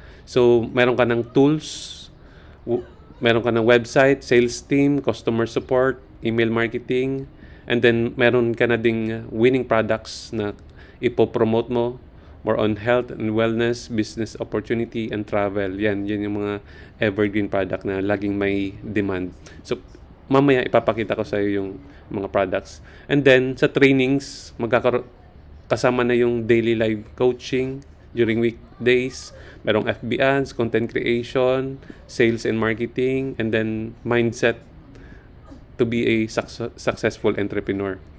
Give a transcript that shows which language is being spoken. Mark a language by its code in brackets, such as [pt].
[en] So, [tl] meron ka ng [en] tools, meron ka ng website, sales team, customer support, email marketing, and then [tl] meron ka na ding [en] winning products [tl] na ipopromote mo, [en] more on health and wellness, business opportunity, and travel. [tl] Yan yung mga evergreen product na laging may demand. So, mamaya ipapakita ko sa iyo yung mga products. [en] And then, [tl] sa [en] trainings, [tl] kasama na yung [en] daily live coaching during weekdays. [tl] Merong [en] FB ads, content creation, sales and marketing, and then mindset to be a successful entrepreneur.